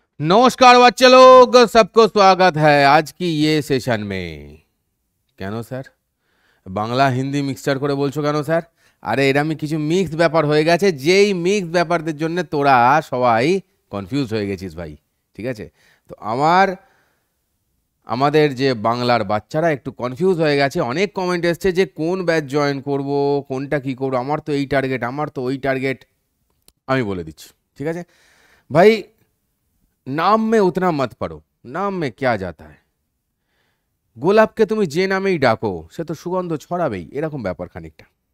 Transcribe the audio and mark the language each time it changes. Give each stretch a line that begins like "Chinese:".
Hindi: नमस्कार बच्चे लोग, सबको स्वागत है आज की ये सेशन में।
Bangla: কেন স্যার বাংলা হিন্দি মিক্সচার করে বলছো কেন স্যার? আরে এরকমই কিছু মিক্স ব্যাপার হয়ে গেছে, যেই মিক্স ব্যাপারদের জন্য তোরা সবাই কনফিউজ হয়ে গেছিস ভাই। ঠিক আছে, তো আমাদের যে বাংলার বাচ্চারা একটু কনফিউজ হয়ে গেছে। অনেক কমেন্ট এসছে যে কোন ব্যাচ জয়েন করব, কোনটা কি করব, আমার তো এই টার্গেট, আমার তো ওই টার্গেট। আমি বলে দিচ্ছি, ঠিক আছে ভাই।
Hindi: नाम में उतना मत पढ़ो, नाम में क्या जाता है।
Bangla: গোলাপকে তুমি যে নামেই ডাকো সে তো সুগন্ধ ছড়াবেই, এরকম ব্যাপার খানিকটা।